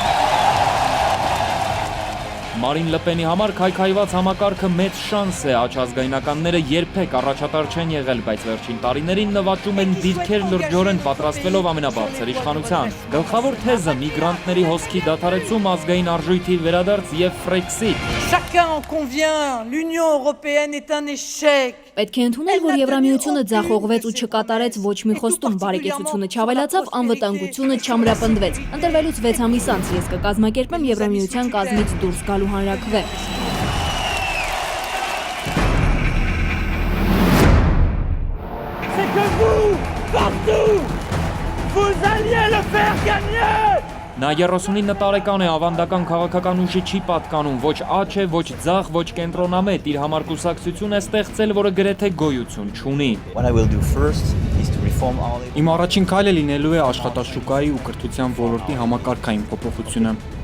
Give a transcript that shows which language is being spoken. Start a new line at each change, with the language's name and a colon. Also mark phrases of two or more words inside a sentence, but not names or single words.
Armenian: Մարին Լպենի համար քայքայված համակարգը մեծ շանս է, աչազգայնականները երբեք առաջատար չեն եղել, բայց վերջին տարիներին նվաճում են դիրքեր լրջորեն պատրաստվելով ամենաբարձր իշխանության։ Գլխավոր թեզը միգրանտների հոսքի դադարեցում, ազգային արժույթի վերադարձ եւ Frexit։
French: Chacun en convient, l'Union européenne est un échec.
Armenian: Պետք է ընդունել, որ Եվրամիությունը ձախողվեց ու չկատարեց ոչ մի խոստում, բարեկեցությունը չավելացավ, անվտանգությունը չամրապնդվեց։ Ընտրվելուց 6 ամիս անց ես կկազմակերպեմ Եվրամիության կազմից դուրս գալու հանրաքվե։
French: C'est que vous, partout, vous alliez le faire gagner!
Armenian: Նա 39 տարեկան է, ավանդական քաղաքական ուժի չի պատկանում, ոչ աջ է, ոչ ձախ, ոչ կենտրոնամետ, իր համար կուսակցություն է ստեղծել, որը գրեթե գոյություն չունի։ Իմ առաջին քայլը լինելու է աշխատաշուկայի ու կրթության ոլորտի համակարգային փոփոխությունը։